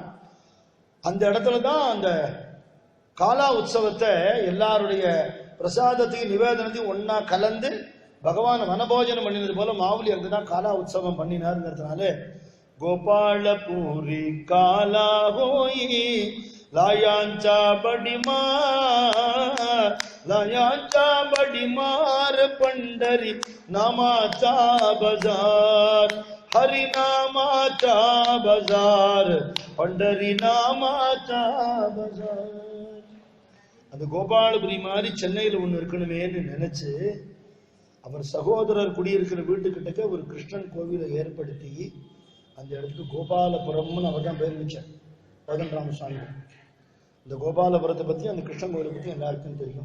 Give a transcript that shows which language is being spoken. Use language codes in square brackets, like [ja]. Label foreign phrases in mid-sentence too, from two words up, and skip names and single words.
[ta] அந்த இடத்துல தான் அந்த காலா உற்சவத்தை எல்லாருடைய பிரசாதத்தையும் நிவேதனத்தையும் ஒன்னா கலந்து பகவான் வனபோஜனம் பண்ணினது போல மாவுலி அங்குதான் காலா உற்சவம் பண்ணினாருங்கிறதுனால கோபாலபூரி காலா ஹோயி लायांचा [mr] बडी मार पंढरी नामाचा बाजार हरी नामाचा बाजार पंढरी नामाचा बाजार. [ta] அந்த கோபாலபுரி மாதிரி சென்னையில் ஒன்று இருக்கணுமேன்னு நினைச்சு அவர் சகோதரர் குடியிருக்கிற வீட்டுக்கிட்டக்க ஒரு கிருஷ்ணன் கோவிலை ஏற்படுத்தி அந்த இடத்துக்கு கோபாலபுரம்னு அவர் தான் பேர் வச்சார் கோதண்டராம சுவாமி. இந்த கோபாலபுரத்தை பத்தி அந்த கிருஷ்ணன் கோவிலை பத்தி எல்லாருக்கும் தெரியும்.